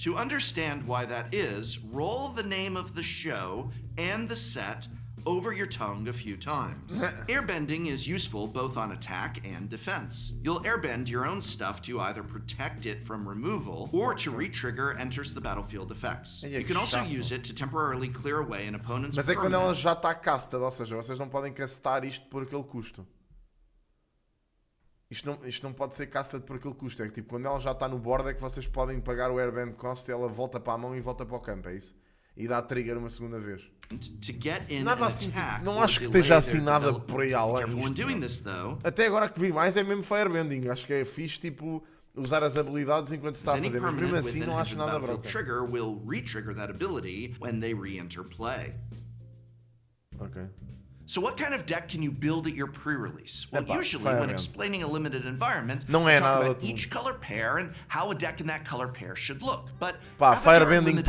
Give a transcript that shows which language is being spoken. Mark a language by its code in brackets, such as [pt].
[en] To understand why that is, roll the name of the show and the set over your tongue a few times. Airbending is useful both on attack and defense. You'll airbend your own stuff to either protect it from removal or to re-trigger enters the battlefield effects. You can also use it to temporarily clear away an opponent's [pt] Mas é quando ela já está castada, ou seja, vocês não podem castar isto por aquele custo. Isto não pode ser casted por aquele custo. É que tipo, quando ela já está no board é que vocês podem pagar o airbend cost e ela volta para a mão e volta para o campo, é isso? E dá trigger uma segunda vez. Nada assim, tipo, não acho que esteja assim nada por aí além. Até agora que vi mais é mesmo firebending. Acho que é fixe, tipo, usar as habilidades enquanto se está a fazer. Mas mesmo assim não acho nada broken. [en] Trigger will re-trigger that ability when they re-enter play. Ok. So what kind of deck can you build at your pre-release? Well, usually when explaining a limited environment, we talk about each color pair and how a deck in that color pair should look. But firebending